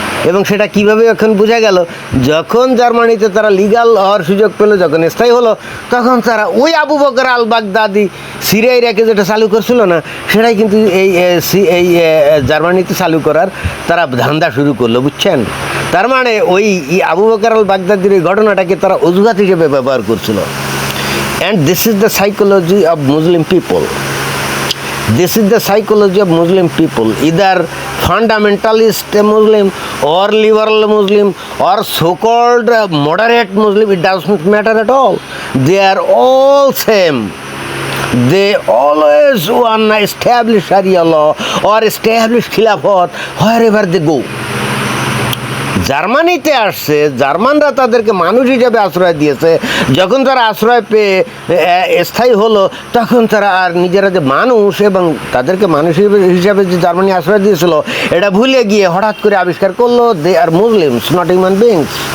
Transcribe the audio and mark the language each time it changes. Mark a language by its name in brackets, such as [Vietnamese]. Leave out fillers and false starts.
[Bangla] এবং সেটা কিভাবে এখন বোঝা গেল, যখন জার্মানিতে তারা লিগাল হওয়ার সুযোগ পেল, যখন স্থায়ী হলো, তখন তারা ওই আবু বকর আল বাগদাদি সিরিয়া ইরাকে যেটা চালু করছিল না, সেটাই কিন্তু এই জার্মানিতে চালু করার তারা ধান্দা শুরু করলো, বুঝছেন? তার মানে ওই আবু বকর আল বাগদাদির এই ঘটনাটাকে তারা অজুহাত হিসেবে ব্যবহার করছিল। [English] And this is the psychology of Muslim people. This is the psychology of Muslim people, either fundamentalist Muslim or liberal Muslim or so-called moderate Muslim, it does not matter at all. They are all same. They always want to establish Sharia law or establish Khilafat wherever they go. [Bangla] জার্মানিতে আসছে, জার্মানরা তাদেরকে মানুষ হিসাবে আশ্রয় দিয়েছে। যখন তারা আশ্রয় পেয়ে স্থায়ী হলো, তখন তারা আর নিজেরা যে মানুষ এবং তাদেরকে মানুষ হিসাবে যে জার্মানি আশ্রয় দিয়েছিল, এটা ভুলে গিয়ে হঠাৎ করে আবিষ্কার করলো [English] They are Muslims, not human beings.